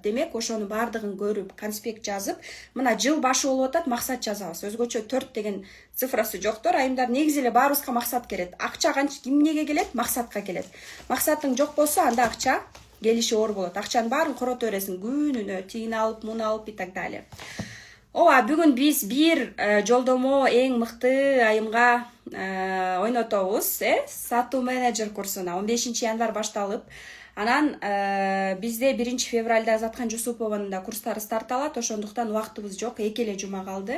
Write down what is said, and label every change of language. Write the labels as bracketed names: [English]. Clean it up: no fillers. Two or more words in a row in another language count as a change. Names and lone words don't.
[Kyrgyz] Демек, ошону баардыгын көрүп, конспект жазып, мына жыл башы болуп атат, максат жазабыз. Өзгөчө 4 деген цифрасы жоктор, айымдар негизи эле баарыбызга максат келет. Акча эмнеге келет? Максатка келет. Максатың жок болсо, анда акча келиши оор болот. Акчанын баарын корото бересиң күнүнө, тигини алып, муну алып [Russian] и так далее. [Kyrgyz] Ооба, бүгүн биз бир жолдомо эң мыкты айымга ойнотобуз, сатуу менеджер курсуна 15 январь башталып, анан бизде 1 февралда Заткан Жусупованын да курстары старт алат, ошондуктан убактыбыз жок, 2 эле жума калды.